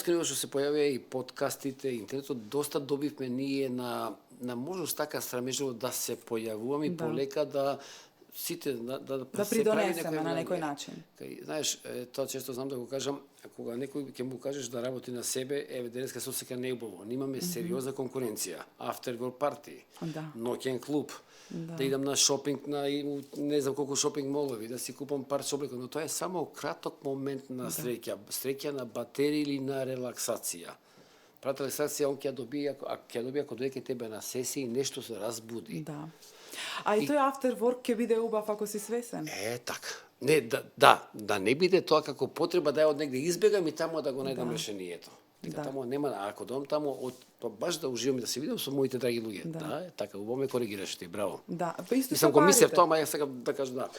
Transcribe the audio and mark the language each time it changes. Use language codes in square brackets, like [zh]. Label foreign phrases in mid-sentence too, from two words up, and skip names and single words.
[mk] светско ниво што се појавија и подкастите, интернетот, доста добивме ние на можност така страмежливо да се појавуваме и Да. полека да сите да да се прави придонесеме некој на влијание. некој начин. Кај, знаеш, тоа често знам да го кажам, кога некој ќе му кажеш да работи на себе, денеска се осеќа неубаво. Немаме сериозна конкуренција, [en] after work party, [mk] Да. ноќен клуб, да идам на шопинг не знам колку шопинг молови, да си купам пар облеки, но тоа е само краток момент на среќа на батерија или на релаксација. Прата релаксација он ќе добие ако дојде тебе на сесија и нешто се разбуди. Да. А и тој [en] after work [mk] ќе биде убав ако си свесен. Така. Не, да не биде тоа како потреба да ја од негде избегам и таму да го најдам решението. Дека таму нема, ако дом таму баш да уживам и да се видам со моите драги луѓе. Да, така, убаво ме коригираш ти, браво. Да, па исто Мислам, со го мислев парите. тоа, ама ја сакам да кажам да.